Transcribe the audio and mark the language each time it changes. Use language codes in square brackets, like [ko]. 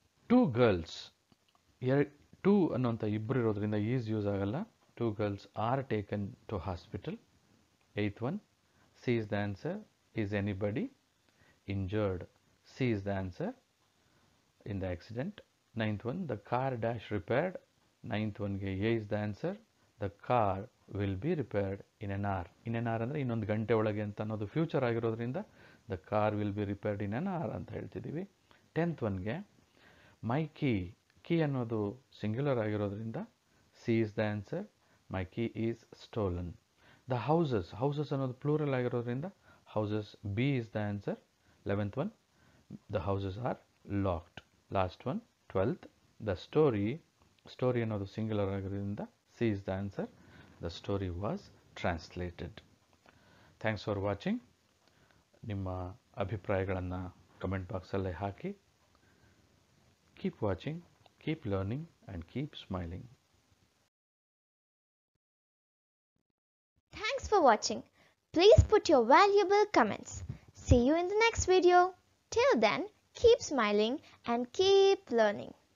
[en] two girls, [kn] two ಅನ್ನುವಂಥ ಇಬ್ಬರು ಇರೋದ್ರಿಂದ ಈಸ್ ಯೂಸ್ ಆಗಲ್ಲ. [en] Two girls are taken to hospital. Eighth one, C is the answer. Is anybody injured. C is the answer in the accident. 9th one, the car dash repaired. 9th one ಗೆ A is the answer. The car will be repaired in an hour. In an hour [kn] ಅಂದರೆ ಇನ್ನೊಂದು ಗಂಟೆ ಒಳಗೆ ಅಂತ ಅನ್ನೋದು future ಆಗಿರೋದ್ರಿಂದ [en] the car will be repaired in an hour [kn] ಅಂತ ಹೇಳ್ತಿದ್ದೀವಿ. [en] 10th ಒನ್ಗೆ my key [kn] ಅನ್ನೋದು ಸಿಂಗ್ಯುಲರ್ ಆಗಿರೋದ್ರಿಂದ [en] C is the answer. My key is stolen. The houses [kn] ಅನ್ನೋದು ಪ್ಲೂರಲ್ ಆಗಿರೋದ್ರಿಂದ [en] houses B is the answer. 11th one, the houses are locked. Last one, 12th, the story [kn] ಅನ್ನೋದು singular ಆಗಿರೋದ್ರಿಂದ [en] C is the answer. The story was translated. Thanks for watching. [kn] ನಿಮ್ಮ ಅಭಿಪ್ರಾಯಗಳನ್ನು comment ಬಾಕ್ಸಲ್ಲೇ hockey. [en] Keep watching, keep learning and keep smiling. Thanks for watching. Please put your valuable comments. See you in the next video. Till then, keep smiling and keep learning.